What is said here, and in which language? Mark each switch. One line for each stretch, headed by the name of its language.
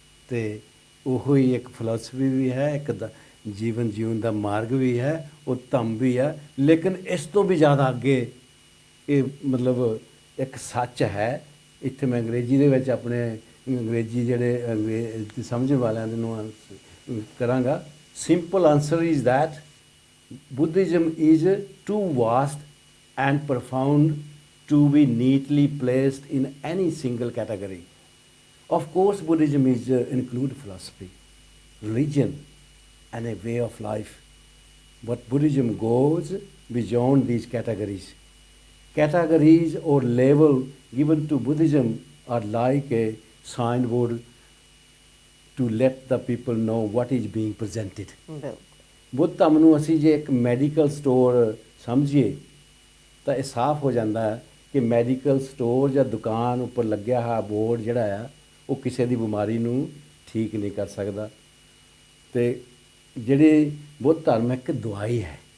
Punjabi: ਤੇ ਉਹੋ ਹੀ ਇੱਕ ਫਿਲਾਸਫੀ ਵੀ ਹੈ, ਇੱਕ ਜੀਵਨ ਜਿਉਣ ਦਾ ਮਾਰਗ ਵੀ ਹੈ, ਉਹ ਧੰਮ ਵੀ ਹੈ। ਲੇਕਿਨ ਇਸ ਤੋਂ ਵੀ ਜ਼ਿਆਦਾ ਅੱਗੇ ਇਹ ਮਤਲਬ ਇੱਕ ਸੱਚ ਹੈ। ਇੱਥੇ ਮੈਂ ਅੰਗਰੇਜ਼ੀ ਦੇ ਵਿੱਚ ਆਪਣੇ ਅੰਗਰੇਜ਼ੀ ਜਿਹੜੇ ਸਮਝਣ ਵਾਲਿਆਂ ਦੇ ਨੂੰ ਕਰਾਂਗਾ।
English: Simple answer is that Buddhism is too vast and profound to be neatly placed in any single category. Of course, Buddhism is include philosophy, religion, and a way of life. But Buddhism goes beyond these categories. Categories or label given to Buddhism are like a signboard to let the people know what is being presented.
Punjabi: ਬਿਲਕੁਲ ਬੁੱਧ ਧੰਮ ਨੂੰ ਅਸੀਂ ਜੇ ਇੱਕ medical store ਸਮਝੀਏ ਤਾਂ ਇਹ ਸਾਫ਼ ਹੋ ਜਾਂਦਾ ਹੈ ਕਿ ਮੈਡੀਕਲ ਸਟੋਰ ਜਾਂ ਦੁਕਾਨ ਉੱਪਰ ਲੱਗਿਆ ਹੋਇਆ ਬੋਰਡ ਜਿਹੜਾ ਆ ਉਹ ਕਿਸੇ ਦੀ ਬਿਮਾਰੀ ਨੂੰ ਠੀਕ ਨਹੀਂ ਕਰ ਸਕਦਾ। ਤੇ ਜਿਹੜੀ ਬੁੱਧ ਧਰਮ ਇੱਕ ਦਵਾਈ ਹੈ,